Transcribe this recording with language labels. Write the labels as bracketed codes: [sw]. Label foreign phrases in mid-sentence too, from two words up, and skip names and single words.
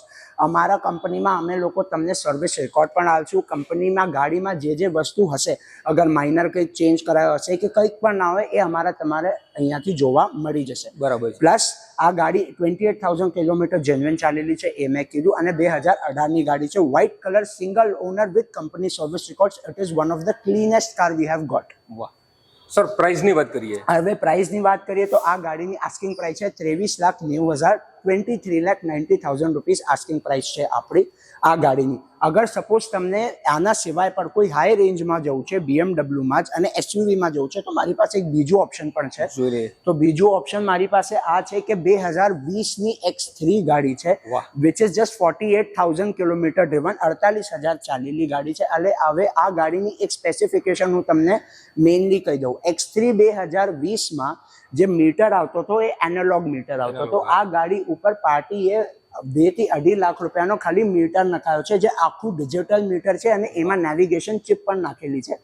[gu] અમારા કંપનીમાં અમે લોકો તમને [en] service record [gu] પણ આપશું. કંપનીમાં ગાડીમાં જે વસ્તુ હશે, અગર માઇનર કંઈક ચેન્જ કરાયો હશે કે કંઈક પણ ના હોય એ અમારા તમારે અહીંયાથી જોવા મળી જશે. બરાબર. પ્લસ આ ગાડી 28,000 [en] kilometer genuine [gu] ચાલેલી છે એ મેં કીધું. અને 2018 ની ગાડી છે. [en] white color single owner with company service records. It is one of the cleanest car we have got. [gu] વાહ સર, પ્રાઇસ ની વાત કરીએ. હવે પ્રાઇસ ની વાત કરીએ તો આ ગાડીની [en] asking price [gu] છે 23,90,000. 23,90,000 [en] rupees asking price [gu] છે આપણી આ ગાડીની. અગર સપોઝ તમને આના સિવાય પણ કોઈ [en] high range [gu] જવું છે BMW માં જ અને SUV માં જવું છે તો મારી પાસે એક બીજું ઓપ્શન પણ છે. તો બીજું ઓપ્શન મારી પાસે આ છે કે 2020 ની X3 ગાડી છે, [en] which is just 48,000 kilometer driven. [gu] 48,000 ચાલેલી ગાડી છે. એટલે હવે આ ગાડીની એક સ્પેસિફિકેશન હું તમને મેઇનલી કહી દઉં. X3 2020 માં જે મીટર આવતો હતો એ [en] analog meter [gu] આવતો હતો. આ ગાડી ઉપર પાર્ટીએ 2 થી 2.5 લાખ રૂપિયાનો ખાલી મીટર નખાયો છે, જે આખું [en] digital meter [gu] છે અને એમાં [en] navigation chip [gu] પણ નાખેલી છે.